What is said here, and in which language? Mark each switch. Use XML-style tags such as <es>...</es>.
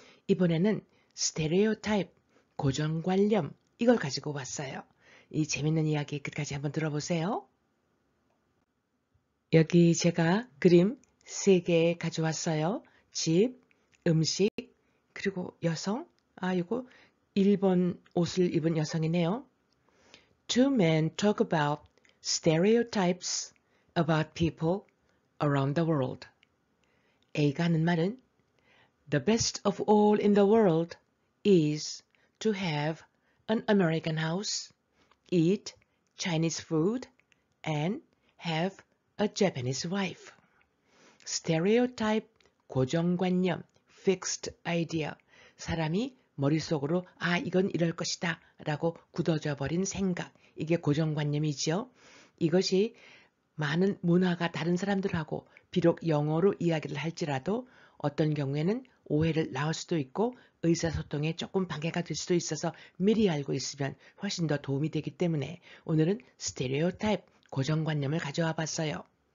<ko>이번에는 스테레오타입, 고정관념 이걸 가지고 왔어요. 이 재밌는 이야기 끝까지 한번 들어보세요. 여기 제가 그림 3개 가져왔어요. 집, 음식, 그리고 여성. 이거 일본 옷을 입은 여성이네요.</ko> <en>Two men talk about stereotypes about people around the world.</en> <ko>A가 하는 말은</ko> <en>The best of all in the world is to have an American house, eat Chinese food, and have a Japanese wife. Stereotype, 고정관념, fixed idea.</en> <ko>사람이 머릿속으로 이건 이럴 것이다 라고 굳어져 버린 생각. 이게 고정관념이죠. 이것이 많은 문화가 다른 사람들하고 비록 영어로 이야기를 할지라도 어떤 경우에는 오해를 낳을 수도 있고 의사소통에 조금 방해가 될 수도 있어서 미리 알고 있으면 훨씬 더 도움이 되기 때문에 오늘은 스테레오타입, 고정관념을 가져와 봤어요.</ko>